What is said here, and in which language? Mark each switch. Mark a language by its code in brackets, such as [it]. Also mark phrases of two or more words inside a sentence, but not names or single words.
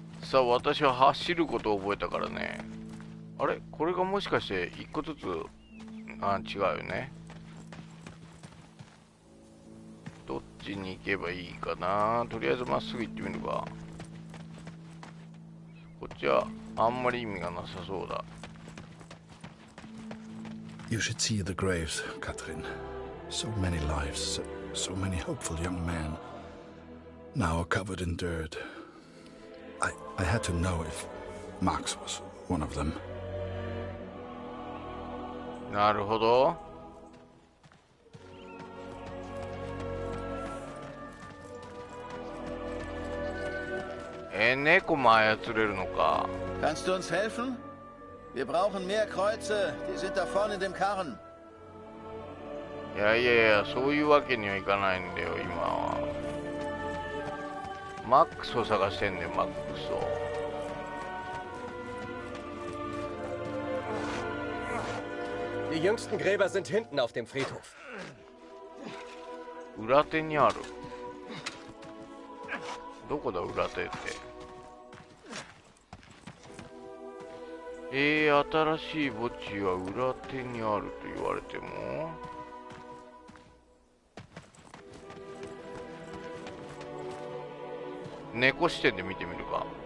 [ja] さあ、私は走ることを覚えたからね。あれ、これがもしかして一個ずつ、違うよね。どっちに行けばいいかな。とりあえずまっすぐ行ってみるか。こっちはあんまり意味がなさそうだ。 [en] You should see the graves, Katrin. So many lives, so many hopeful young men, now covered in dirt. I had to know if Max was one of them. [ja] なるほど。猫も操れるのか。 [de] Kannst du uns helfen? Wir brauchen mehr Kreuze. Die sind da vorne in dem Karren. [ja] いやいやいや、そういうわけにはいかないんだよ、今は。マックスを探してんだよ、マックスを。 [de] Die jüngsten Gräber sind hinten auf dem Friedhof. [ja] 裏手にある。どこだ、裏手って。新しい墓地は裏手にあると言われても。猫視点で見てみるか。